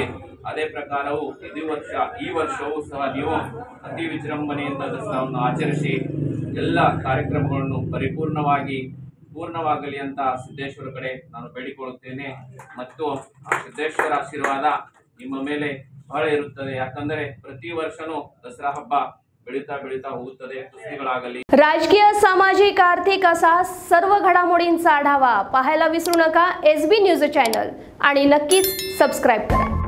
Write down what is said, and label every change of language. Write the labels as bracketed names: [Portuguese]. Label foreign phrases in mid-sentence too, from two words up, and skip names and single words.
[Kannada] ಅದೇ ಪ್ರಕಾರವು ಈ ವರ್ಷವೂ ಸಹ ನೀವು ಅತಿ ವಿಜೃಂಭಣೆಯಿಂದ ದಸರಾವನ್ನು ಆಚರಿಸಿ ಎಲ್ಲ ಕಾರ್ಯಕ್ರಮಗಳನ್ನು ಪೂರ್ಣವಾಗಲಿ ಅಂತ ಸಿದ್ದೇಶ್ವರ ಕಡೆ ನಾನು ಬೇಡಿಕೊಳ್ಳುತ್ತೇನೆ. ಮತ್ತು ಆ ಸಿದ್ದೇಶ್ವರ ಆಶೀರ್ವಾದ ನಿಮ್ಮ ಮೇಲೆ ಬಹಳ ಇರುತ್ತದೆ. ಯಾಕಂದರೆ ಪ್ರತಿ ವರ್ಷನೂ ದಸರಾ ಹಬ್ಬ ಬೆಳೀತಾ ಹೋಗುತ್ತದೆ. ಕುಸ್ತಿಗಳಾಗಲಿ, [Marathi] राजकीय, सामाजिक, आर्थिक असा सर्व घडामोडींचा आढावा पाहायला विसरू नका SB न्यूज चॅनल आणि नक्कीच सबस्क्राइब करा.